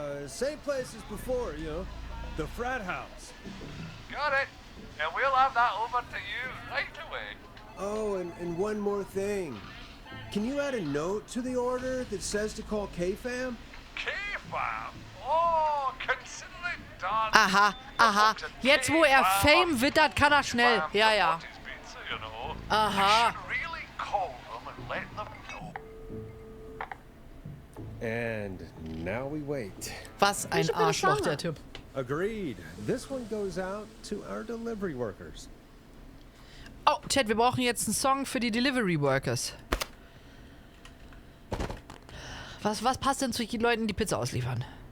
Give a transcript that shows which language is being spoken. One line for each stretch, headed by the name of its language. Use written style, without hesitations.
English: Same place as before, you know. The frat house. Got it. And we'll have that over to you right away. Oh, and one more thing. Can you add a note to the order that says to call K-Fam? K-Fam? Oh, consider it done. Aha.
German: Jetzt, wo er Fame wittert, kann er schnell. Ja. Aha.
English: Really call them and let them know. And now we wait.
German: Was ein Arschloch, der Typ.
English: Agreed. This one goes out to our delivery workers.
German: Oh, Chat, wir brauchen jetzt einen Song für die Delivery Workers. Was passt denn zu den Leuten, die Pizza ausliefern?